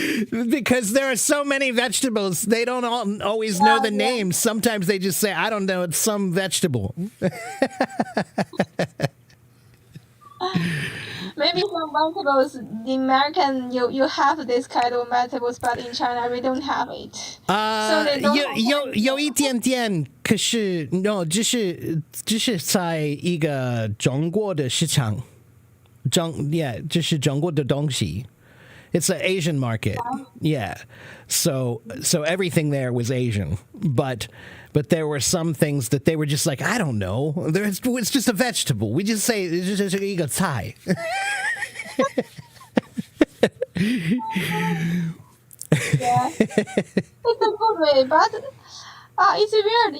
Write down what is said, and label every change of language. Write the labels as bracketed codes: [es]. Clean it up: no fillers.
[en] Because there are so many vegetables, they don't always know the names. Sometimes they just say, I don't know, it's some vegetable. Maybe some vegetables, the American, you have this kind of vegetables, but in China we don't have it. So they don't have [zh] 有一点点，可是 no， 这是在一个中国的市场，这是中国的东西。 [en] It's an Asian market, yeah. So everything there was Asian, but there were some things that they were just like, I don't know. It's just a vegetable. We just say it's just a菜. Yeah, it's a good way, but it's weird.